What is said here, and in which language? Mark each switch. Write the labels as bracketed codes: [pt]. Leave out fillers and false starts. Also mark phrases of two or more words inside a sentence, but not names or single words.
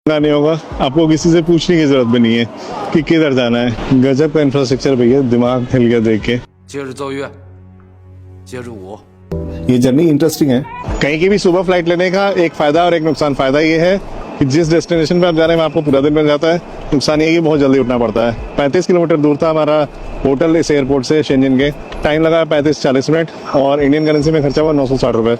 [hi] नहीं होगा, आपको किसी से पूछने की जरूरत भी नहीं है कि किधर जाना है। गजब का इंफ्रास्ट्रक्चर भैया, दिमाग हिल गया देख के। [zh] 接着奏乐，接着舞。 [hi] ये [en] journey interesting [hi] है। कहीं की भी सुबह फ्लाइट लेने का एक फायदा और एक नुकसान। फायदा ये है कि जिस डेस्टिनेशन पे आप जा रहे हैं वहाँ आपको पूरा दिन मिल जाता है। नुकसान ये है कि बहुत जल्दी उठना पड़ता है। 35 किलोमीटर दूर था हमारा होटल इस एयरपोर्ट से शेंजन के। टाइम लगा 35-40 मिनट और [en] Indian currency [hi] में खर्चा हुआ 960 रुपये।